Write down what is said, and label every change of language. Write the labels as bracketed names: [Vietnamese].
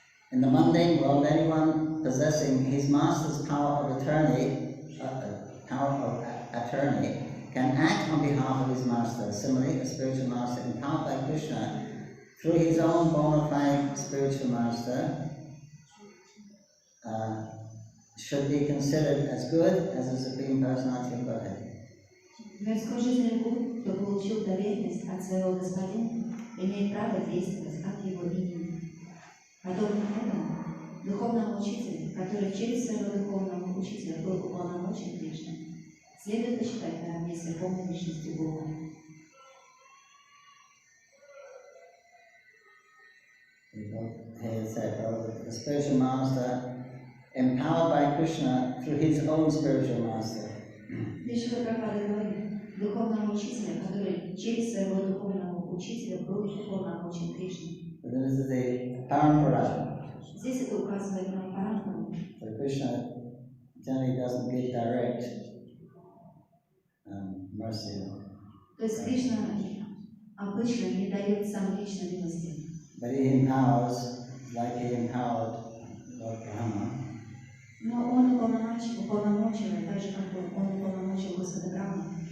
[English] In the mundane world, anyone possessing his master's power of attorney can act on behalf of his master. Similarly, a spiritual master empowered by Krishna through his own bona fide spiritual master should be considered as good as the Supreme Personality of Godhead. [Russian] Мирскожительный Бог, кто получил доверенность от своего господина, имеет право действовать от его имени. Подобно этому, духовному учителю, который через своего духовного учителя был уполномочен Кришной, следует почитать наравне с Верховной Личностью Бога. [English] Here it said, the spiritual master empowered by Krishna through his own spiritual master. [Russian] Вишну Прабхупада говорит, духовному учителю, который через своего духовного учителя был уполномочен Кришной. [English] This is the parampara. [Russian] Здесь это указывает на парампару. [English] So Krishna generally doesn't give direct mercy. [Russian] То есть Кришна обычно не дает сам лично милости. [English] But he empowers, like he empowered Lord Brahma. [Russian] Но он уполномочивает, так же как он уполномочил Господа Брахму.